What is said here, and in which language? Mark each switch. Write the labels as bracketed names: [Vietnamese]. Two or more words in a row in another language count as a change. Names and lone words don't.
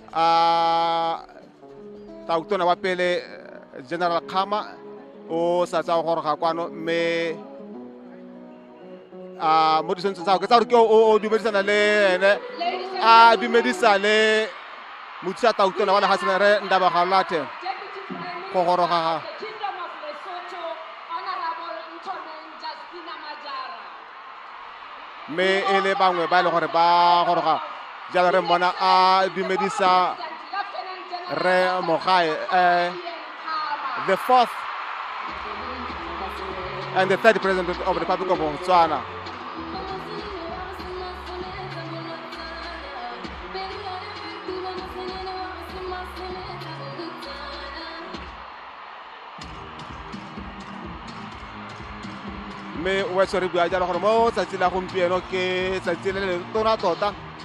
[Tswana] tautona wa pele General Khama o sa tsa goroga kwano mme mo ditshwantsho tsa go ke tsa gore ke o dumedisana le ene a dumedisa le mothusa tautona wa lehatseng re Ndaba Gaolathe go goroga mme e le bangwe ba e le gore ba goroga jalo re mmona a dumedisa re Mogae [English] the fourth and the third president of the Republic of Botswana. [Tswana] Me wa tsore bua jalo gore mo tsatsi la gompieno ke tsatsi le tona tota